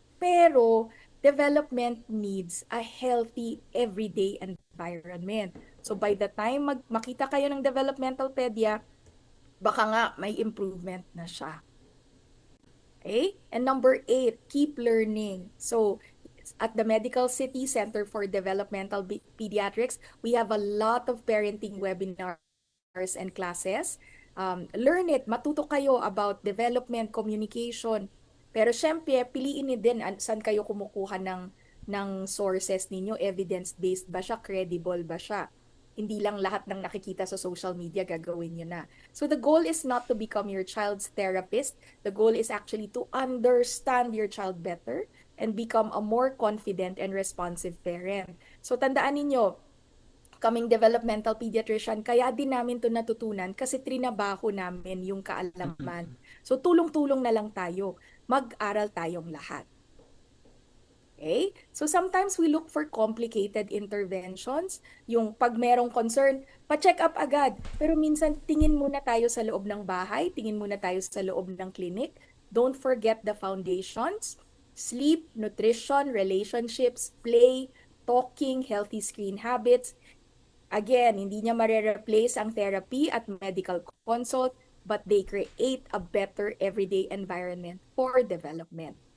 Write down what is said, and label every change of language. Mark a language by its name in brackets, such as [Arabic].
[English] Pero, development needs a healthy everyday environment. So by the time [Filipino] makita kayo ng developmental pedia, baka nga may improvement na siya. [English] Okay? And number 8, keep learning. So at the Medical City Center for Developmental Pediatrics, we have a lot of parenting webinars and classes. Learn it, [Filipino] matuto kayo [English] about development, communication. [Filipino] Pero syempre, piliin niyo din saan kayo kumukuha ng sources ninyo, evidence-based ba siya, credible ba siya. Hindi lang lahat ng nakikita sa social media gagawin nyo na. [English] So the goal is not to become your child's therapist. The goal is actually to understand your child better and become a more confident and responsive parent. [Filipino] So tandaan ninyo, kaming developmental pediatrician, kaya din namin to natutunan kasi trinabaho namin yung kaalaman. So tulong-tulong na lang tayo. Mag-aral tayong lahat. Okay? [English] So sometimes we look for complicated interventions. [Filipino] Yung pag merong concern, pa-check up agad. Pero minsan tingin muna tayo sa loob ng bahay, tingin muna tayo sa loob ng clinic. [English] Don't forget the foundations: sleep, nutrition, relationships, play, talking, healthy screen habits. [Filipino] Again, hindi niya mare-replace ang therapy at medical consult, [English] but they create a better everyday environment for development.